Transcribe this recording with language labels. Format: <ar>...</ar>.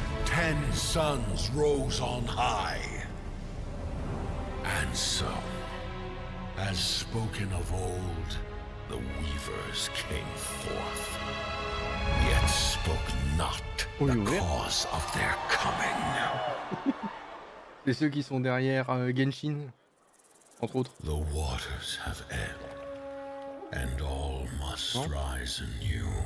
<en>10 suns rose on high. And so, as spoken of old, the weavers came forth, yet spoke not the cause of their coming.</en> <fr>C'est ceux qui sont derrière Genshin, entre autres.</fr> <en>The waters have ebbed, and all must rise anew.</en>